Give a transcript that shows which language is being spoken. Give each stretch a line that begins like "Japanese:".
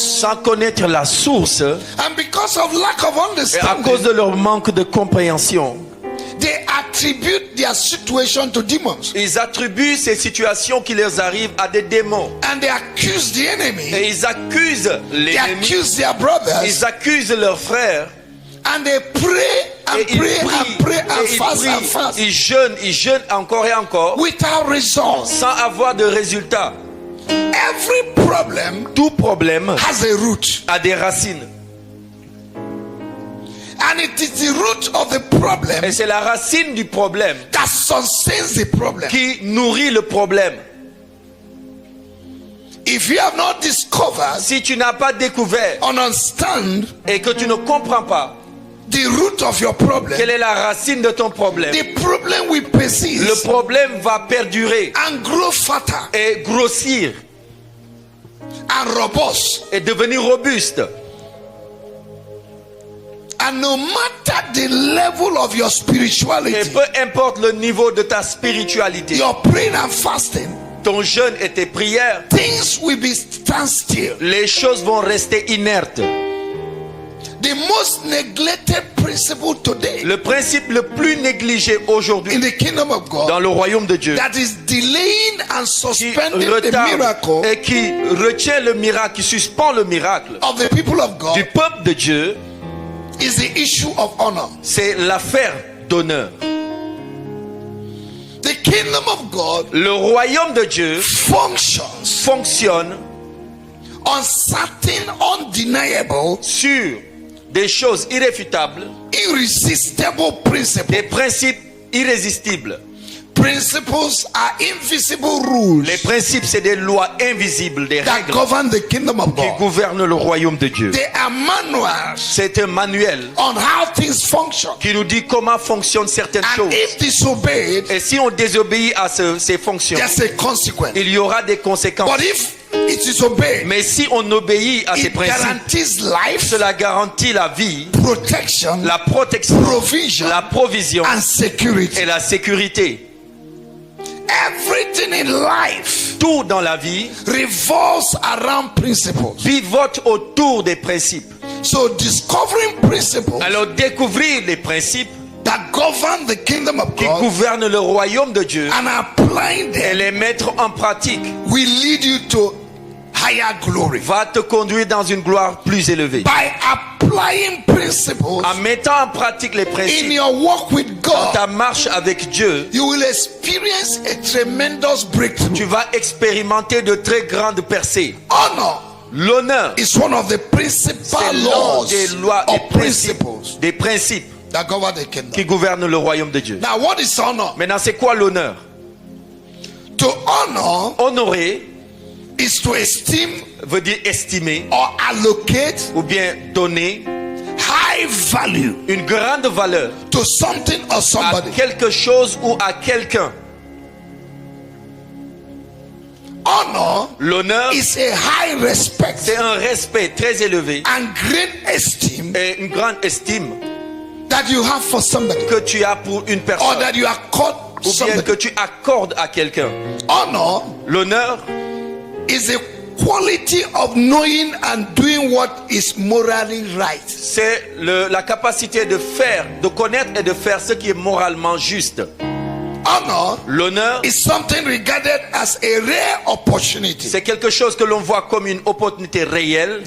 French: sans connaître la source,
English: And because of lack of
French: et à cause
English: understanding,
French: de leur manque de compréhension,
English: they attribute their situation to demons.
French: ils attribuent ces situations qui leur arrivent à des démons.
English: And they accuse the enemy.
French: Et ils accusent
English: They
French: l'ennemi,
English: accuse their brothers.
French: ils accusent leurs frères,
English: And they pray and
French: Et il
English: pray
French: prie,
English: and pray and
French: et il
English: fast
French: prie,
English: and fast
French: il jeûne encore et encore,
English: without results.
French: sans avoir de résultat.
English: Every problem
French: Tout problème
English: has a root,
French: a des racines.
English: and it is the root of the problem
French: Et c'est la racine du problème
English: that sustains the problem.
French: qui nourrit le problème.
English: If you have not discovered
French: Si tu n'as pas découvert
English: understand
French: et que tu ne comprends pas
English: the root of your problem,
French: quelle est la racine de ton problème,
English: the problem will persist
French: le problème va perdurer
English: and grow fatter
French: et grossir
English: and robust.
French: et devenir robuste.
English: And no matter the level of your
French: Et
English: spirituality,
French: peu importe le niveau de ta spiritualité,
English: your praying and fasting,
French: ton jeûne et tes prières,
English: things will be standstill.
French: les choses vont rester inertes.
English: The most neglected principle today
French: Le principe le plus négligé aujourd'hui
English: in the kingdom of God
French: dans le royaume de Dieu,
English: that is delaying and
French: qui
English: suspending the
French: retarde
English: miracle
French: et qui retient le miracle, qui suspend le miracle
English: of the people of God
French: du peuple de Dieu,
English: is the issue of honor.
French: c'est l'affaire d'honneur.
English: The kingdom of God
French: Le royaume de Dieu
English: functions
French: fonctionne
English: on certain undeniable,
French: sur des choses irréfutables,
English: irresistible principles.
French: des principes irrésistibles.
English: Principles are invisible rules
French: Les principes, c'est des lois invisibles, des
English: that
French: règles
English: govern the kingdom of
French: qui
English: God.
French: gouvernent le royaume de Dieu.
English: They are manuals
French: C'est un manuel
English: on how things function.
French: qui nous dit comment fonctionnent certaines
English: And
French: choses.
English: if disobeyed,
French: Et si on désobéit à ces fonctions,
English: there's a consequence.
French: il y aura des conséquences.
English: But if it is obeyed,
French: Mais si on obéit à ces
English: it
French: principes,
English: guarantees life,
French: cela garantit la vie,
English: protection,
French: la protection,
English: provision,
French: la provision
English: and security.
French: et la sécurité.
English: Everything in life
French: Tout dans la vie
English: revolves around principles.
French: pivote autour des principes.
English: So discovering principles
French: Alors découvrir les principes
English: that govern the kingdom of
French: qui
English: God
French: gouvernent le royaume de Dieu
English: and applying
French: et
English: them
French: les mettre en pratique
English: will lead you to higher glory.
French: va te conduire dans une gloire plus élevée.
English: By applying principles
French: En mettant en pratique les
English: in
French: principes
English: your walk with
French: dans ta
English: God,
French: marche avec Dieu,
English: you will experience a tremendous breakthrough.
French: tu vas expérimenter de très grandes percées.
English: Honor
French: L'honneur,
English: is one of the principal
French: c'est l'un
English: laws
French: des lois
English: or
French: et principes,
English: principles
French: des principes
English: that govern the kingdom.
French: qui gouvernent le royaume de Dieu.
English: Now, what is honor?
French: Maintenant, c'est quoi l'honneur?
English: To honor
French: Honorer
English: is to esteem
French: veut dire estimer
English: or allocate
French: ou bien donner
English: high value
French: une grande valeur
English: to something or
French: à
English: somebody.
French: quelque chose ou à quelqu'un.
English: Honor
French: L'honneur,
English: is a high respect
French: c'est un respect très élevé
English: and great esteem
French: et une grande estime
English: that you have for somebody
French: que tu as pour une
English: or
French: personne
English: that you accord
French: ou bien
English: somebody.
French: que tu accordes à quelqu'un.
English: Honor
French: L'honneur,
English: is a quality of knowing and doing what is morally right.
French: c'est la capacité de faire, de connaître et de faire ce qui est moralement juste.
English: Honor
French: L'honneur,
English: is something regarded as a rare opportunity
French: c'est quelque chose que l'on voit comme une opportunité réelle